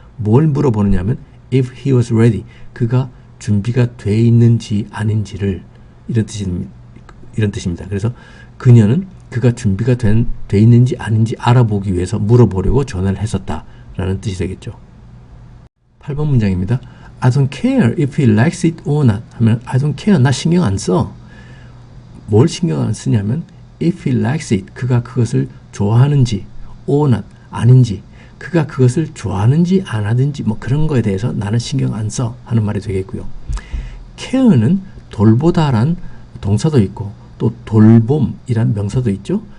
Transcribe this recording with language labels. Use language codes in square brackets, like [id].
[ko] 뭘 물어보느냐 하면 if he was ready, 그가 준비가 돼 있는지 아닌지를 이런 뜻입니다. 그래서 그녀는 그가 준비가 돼 있는지 아닌지 알아보기 위해서 물어보려고 전화를 했었다 라는 뜻이 되겠죠. 8번 문장입니다. [en] I don't care if he likes it or not 하면 I don't care, 나 신경 안 써. [ko] 뭘 신경 안 쓰냐면 if he likes it, 그가 그것을 좋아하는지 or not, 아닌지, 그가 그것을 좋아하는지 안 하든지 뭐 그런 거에 대해서 나는 신경 안 써 하는 말이 되겠고요. care는 돌보다란 동사도 있고 또 돌봄이란 명사도 있죠.